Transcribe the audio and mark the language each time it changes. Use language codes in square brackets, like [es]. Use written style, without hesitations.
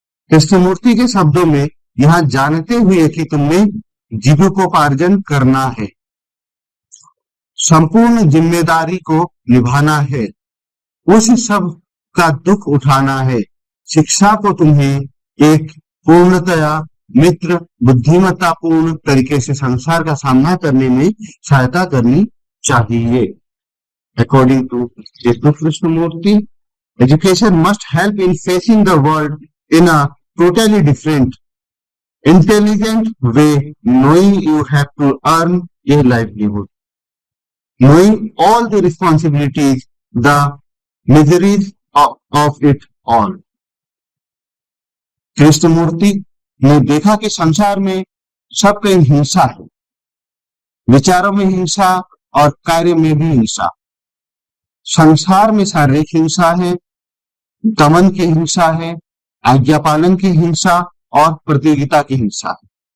[hi] कृष्णमूर्ति के शब्दों में यह जानते हुए कि तुमने जीविकोपार्जन करना है, संपूर्ण जिम्मेदारी को निभाना है, उस सब का दुख उठाना है, शिक्षा को तुम्हें एक पूर्णतया मित्र बुद्धिमत्तापूर्ण तरीके से संसार का सामना करने में सहायता करनी चाहिए। [en] According to J Krishnamurti, education must help in facing the world in a totally different, intelligent way, knowing you have to earn a livelihood, knowing all the responsibilities, the miseries of it all. [hi] Krishnamurthy ने देखा कि संसार में सब कहीं हिंसा है, विचारों में हिंसा और कार्य में भी हिंसा। संसार में शारीरिक हिंसा है, दमन की हिंसा है, आज्ञापालन की हिंसा और प्रतियोगिता की हिंसा है।